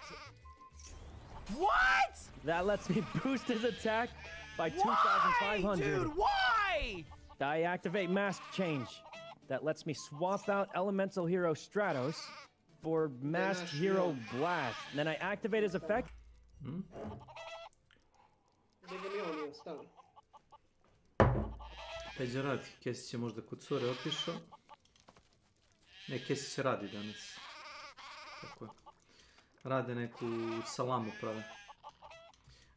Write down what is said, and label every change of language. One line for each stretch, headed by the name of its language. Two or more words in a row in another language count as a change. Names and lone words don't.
English: What? That lets me boost his attack by 2,500. Dude, why? I activate Mask Change. That lets me swap out Elemental Hero Stratos for Masked Hero Blast. Then I activate his effect.
Serbian: Peđa radi, Kesić je možda kod cure otišao. Ne, Kesić radi danas. Tako je. Rade neku salamu prave.